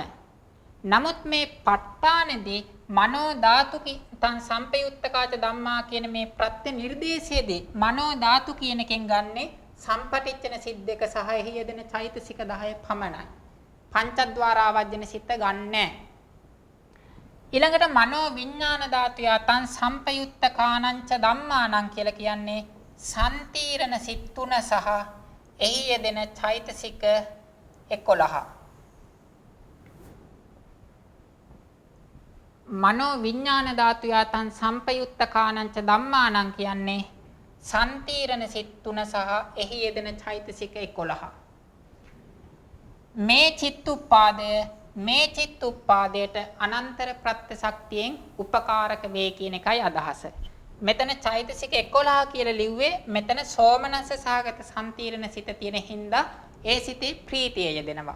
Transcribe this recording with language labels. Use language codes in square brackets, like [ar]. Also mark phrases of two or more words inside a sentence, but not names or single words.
[si] නමුත් මේ ප ဋ ාණේදී [pi] මනෝ ධාතු තං සම්පයුත්තකාච ධම්මා [si] කියන මේ ප්‍රත්‍ය නිර්දේශයේදී මනෝ ධාතු කියන එකෙන් ගන්නෙ සම්පටිච්ඡන සිත් දෙක සහ එහි යෙදෙන චෛතසික 10 පමණයි. පංචද්වාර ආවර්ජන සිත ගන්නෑ. ඊළඟට [pi] මනෝ විඥාන ධාතුයා තං සම්පයුත්තකානංච ධම්මානං [si] කියලා කියන්නේ සම්තීරණ සිත් 3 සහ එහි යෙදෙන චෛතසික 11. [pi] මනෝ විඥාන ධාතුයා තං සම්පයුත්තකානංච ධම්මානං [si] කියන්නේ සම්තිරණ සිත් 3 සහ එහි යෙදෙන චෛතසික 11. මේ චිත්තුප්පාදයට අනන්තර ප්‍රත්‍ය ශක්තියෙන් උපකාරක වේ කියන එකයි අදහස. මෙතන චෛතසික 11 කියලා ලිව්වේ මෙතන සෝමනස්ස සහගත සම්තිරණ සිත තියෙන හින්දා ඒ සිතේ ප්‍රීතිය යෙදෙනවා.